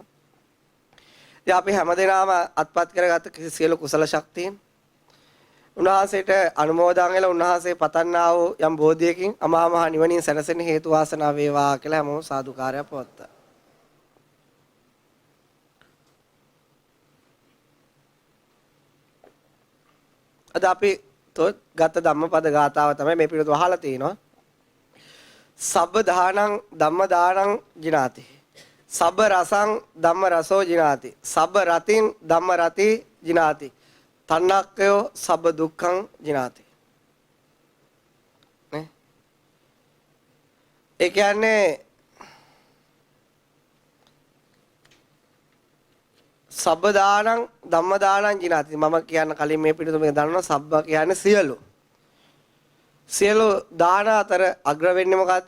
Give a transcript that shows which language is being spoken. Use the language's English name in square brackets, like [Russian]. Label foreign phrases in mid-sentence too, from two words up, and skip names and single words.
[Sinhala] ඉතින් අපි හැමදේනම අත්පත් කරගත්ත සියලු කුසල ශක්තියින් උන්වහන්සේට අනුමෝදන් වෙලා උන්වහන්සේ පතන්නා වූ යම් බෝධියකින් අමා මහ නිවනින් සැනසෙන්න හේතු වාසනා වේවා කියලා හැමෝම සාදුකාරය පවත්තා. අද අපි ගත ධම්මපද ගාථාව තමයි මේ පිළිතුර අහලා තිනවා. [Pali] සබ්බ දානං ධම්ම දානං ජිනාති. සබ්බ රසං ධම්ම රසෝ ජිනාති. සබ්බ රතින් ධම්ම රති ජිනාති. තණ්හක්කයෝ සබ්බ දුක්ඛං ජිනාති. [Sinhala] නේ? ඒ කියන්නේ [Pali] සබ්බ දානං ධම්ම දානං ජිනාති. [Sinhala] මම කියන්න කලින් මේ පිටුම දන්නවා සබ්බ කියන්නේ සියලු. සියලු දාන අතර අග්‍ර වෙන්නේ මොකද්ද?